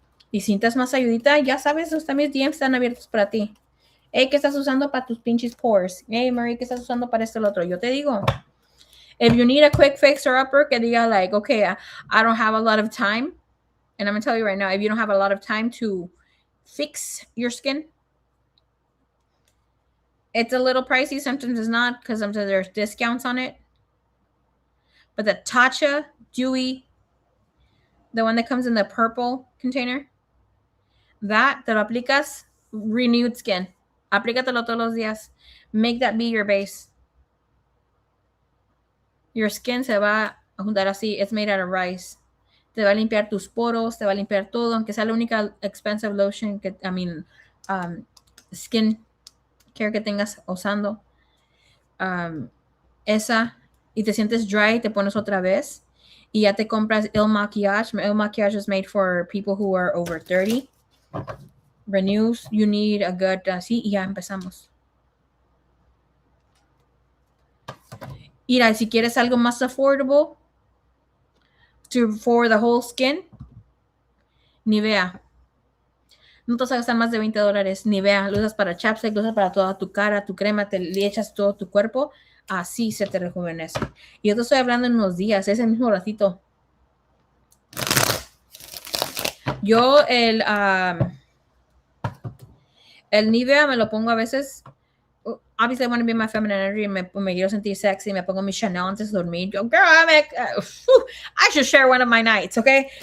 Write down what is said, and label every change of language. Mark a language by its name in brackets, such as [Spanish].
[Spanish] Y si necesitas más ayudita, ya sabes, mis DMs están abiertos para ti. Hey, ¿qué estás usando para tus pinches pores? Hey, Mary, ¿qué estás usando para esto y lo otro? Yo te digo. [English] If you need a quick fix or upper, [Spanish] que diga [English] like, okay, I don't have a lot of time. And I'm going to tell you right now, if you don't have a lot of time to fix your skin, it's a little pricey. Sometimes it's not because sometimes there's discounts on it. But the Tatcha Dewy, the one that comes in the purple container, that [Spanish] te lo aplicas, [English] renewed skin. [Spanish] Aplícatelo todos los días. [English] Make that be your base. Your skin [Spanish] se va a juntar así. [English] It's made out of rice. [Spanish] Te va a limpiar tus poros, te va a limpiar todo, aunque sea la única [English] expensive lotion [Spanish] que, skin care que tengas usando. Esa, y te sientes dry, te pones otra vez, y ya te compras El Maquillage. [English] El Maquillage is made for people who are over 30. Renews, you need a good, [Spanish] sí, y ya empezamos. Mira, si quieres algo más affordable [English] for the whole skin, [Spanish] Nivea. No te vas a gastar más de $20. Nivea, lo usas para chapstick, lo usas para toda tu cara, tu crema, te le echas todo tu cuerpo, así se te rejuvenece. Y yo te estoy hablando en unos días, ese mismo ratito. Yo el Nivea me lo pongo a veces. [English] Obviously, I want to be my feminine energy. [Spanish] Me quiero sentir sexy. Me pongo mi Chanel antes de dormir. [English] Yo, girl, I should share one of my nights, okay?